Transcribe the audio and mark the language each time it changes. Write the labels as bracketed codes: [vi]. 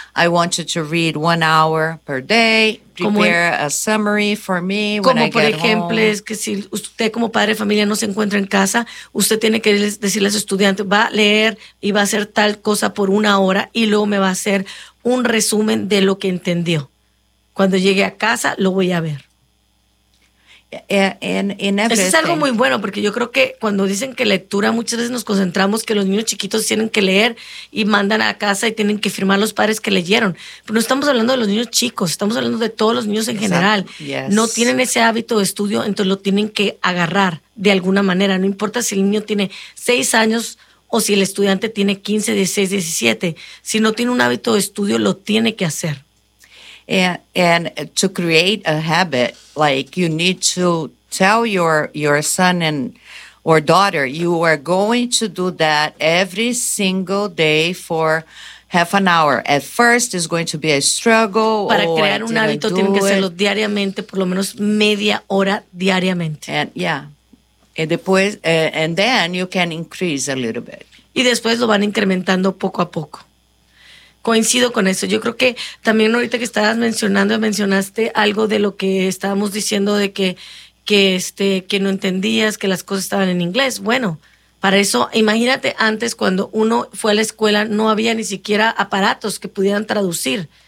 [en] I want you to read 1 hour per day. Prepare a summary for me when I get home. [es] Como por ejemplo, es que si usted como padre de familia no se encuentra en casa, usted tiene que decirle a su estudiante, va a leer y va a hacer tal cosa por 1 hora y luego me va a hacer un resumen de lo que entendió. Cuando llegue a casa, lo voy a ver. Eso es algo muy bueno, porque yo creo que cuando dicen que lectura, muchas veces nos concentramos que los niños chiquitos tienen que leer y mandan a casa y tienen que firmar los padres que leyeron. Pero no estamos hablando de los niños chicos, estamos hablando de todos los niños en general. [en] Yes. [es] No tienen ese hábito de estudio, entonces lo tienen que agarrar de alguna manera. No importa si el niño tiene 6 años o si el estudiante tiene 15, 16, 17. Si no tiene un hábito de estudio, lo tiene que hacer. [en] And to create a habit, like, you need to tell your son and or daughter, you are going to do that every single day for half an hour. At first, it's going to be a struggle. [es] Para crear un hábito, tienen que hacerlo diariamente, por lo menos media hora diariamente. [en] And then you can increase a little bit. [es] Y después lo van incrementando poco a poco. Coincido con eso. Yo creo que también ahorita que estabas mencionaste algo de lo que estábamos diciendo de que no entendías, que las cosas estaban en inglés. Bueno, para eso, imagínate antes cuando uno fue a la escuela, no había ni siquiera aparatos que pudieran traducir.